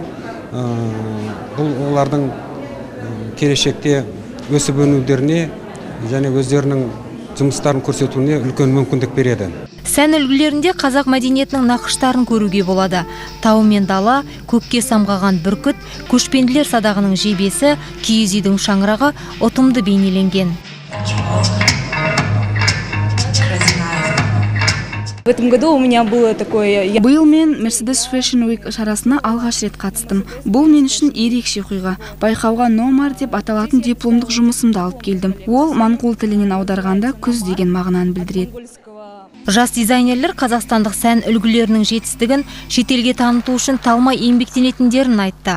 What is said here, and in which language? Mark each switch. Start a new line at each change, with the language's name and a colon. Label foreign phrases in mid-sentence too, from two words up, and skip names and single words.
Kazakh: Бұл олардың келешекте өсіп өнутеріне және өздерінің жұмыстарын көрсетуіне үлкен мүмкіндік береді. Сән үлгілерінде қазақ мәдениетінің нақыштарын көруге болады. Тау мен дала, көкке самғаған бүркіт, көшпенділер садағының жебесі, киіз үйдің шаңырағы ұтымды бейнеленген.
Russian: В этом году у меня было такое...
Kazakh: Биыл мен Mercedes Fashion Week шарасына алғаш рет қатыстым. Бұл мен үшін ерекше оқиға. Байқауға номар деп аталатын дипломдық жұмысымды алып келдім. Ол моңғол тілінен аударғанда күз деген мағынаны білдіреді. Жас дизайнерлер қазақстандық сән үлгілерінің жетістігін шетелге таныту үшін талмай еңбектенетіндерін айтты.